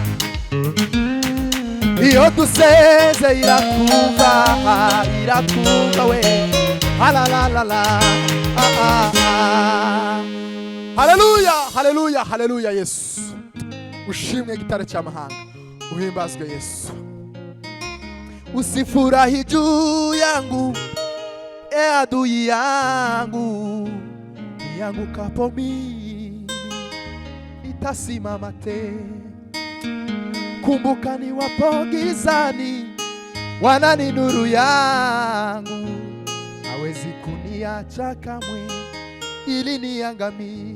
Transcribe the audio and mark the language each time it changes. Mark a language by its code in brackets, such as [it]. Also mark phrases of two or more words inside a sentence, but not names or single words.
[rw] Iyo dusenze iratwumva, iratwumva we. Alalalala, haleluya, haleluya, haleluya. Yesu ushimwe gitare cy'amahanga, uhimbazwe Yesu. [sw] Usifurahi juu yangu, adui yangu, niangukapo mimi nitasimama tena. Kumbuka niwapo gizani, Bwana ni nuru yangu, hawezi kuniacha kamwe ili niangamie.